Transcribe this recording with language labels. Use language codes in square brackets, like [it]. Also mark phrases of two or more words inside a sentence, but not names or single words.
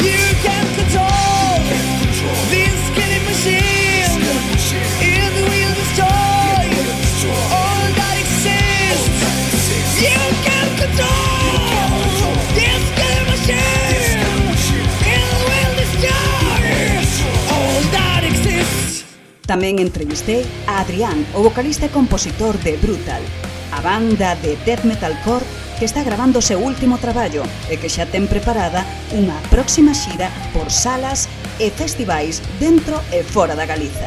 [en] You can control this killing machine. It will destroy all that exists. You can control this killing machine. It will destroy all that exists. [gl] Tamén entrevistei a Adrián, o vocalista e compositor de Brutal, a banda de death metalcore que está grabando o seu último traballo e que xa ten preparada unha próxima xira por salas e festivais dentro e fora da Galiza.